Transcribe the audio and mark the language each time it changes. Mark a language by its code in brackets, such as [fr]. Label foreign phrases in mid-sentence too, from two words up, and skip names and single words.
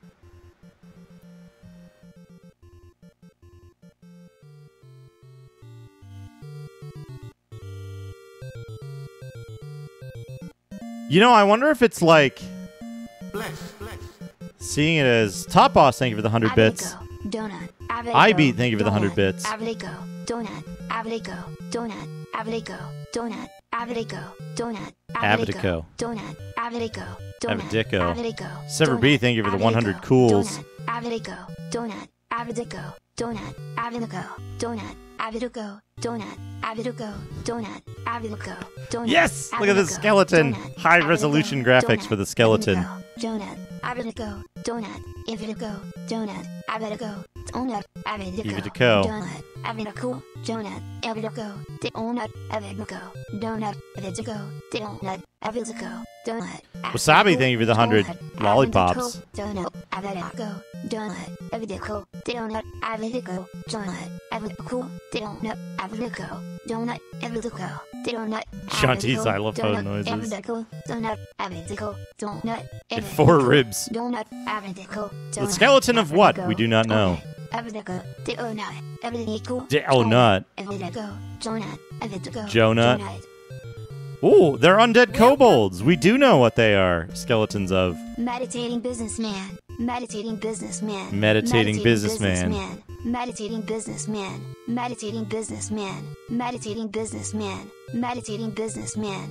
[en] You know, I wonder if it's like seeing it as Top Boss, thank you for the 100 bits. Donut. I beat, thank you for the 100 bits. Avrigo. Donut. Avrigo. Donut. Avrigo. Donut. Avrigo. Donut. Avrigo. Donut. Avrigo. Avrigo. Avrigo. Sever B, thank you for the 100 cools. Avrigo. Donut. Avrigo. Donut. Avrigo. Donut. Avrigo. Donut. Avrigo. Donut. Avrigo. Donut. Yes! Look at the skeleton. High resolution graphics for the skeleton. Donut. Avrigo. Donut. Avrigo. Donut. Avrigo. Donut. Avrigo. Donut. Avrigo. Donut. Avrigo. Donut. Avrigo. Donut. Avrigo. Donut. Avrigo. Donut. Wasabi, thank you for the 100 lollipops. Donut. Avrigo. Donut. Avrigo. Donut. Avrigo. Donut. Avrigo. Donut. Avrigo. Donut. Avrigo. Donut. Shanti xylophone noises. Avrigo. Donut. Avrigo. Donut. And 4 ribs. Donut. Avrigo. The skeleton of what? We do not know. Avrigo. Donut. Avrigo. Donut. Avrigo. Donut. Avrigo. Jonut. Ooh, they're undead kobolds. We do know what they are. Skeletons of. Meditating businessman. Meditating businessman. Meditating businessman. Meditating businessman. Meditating businessman. Meditating businessman. Meditating businessman.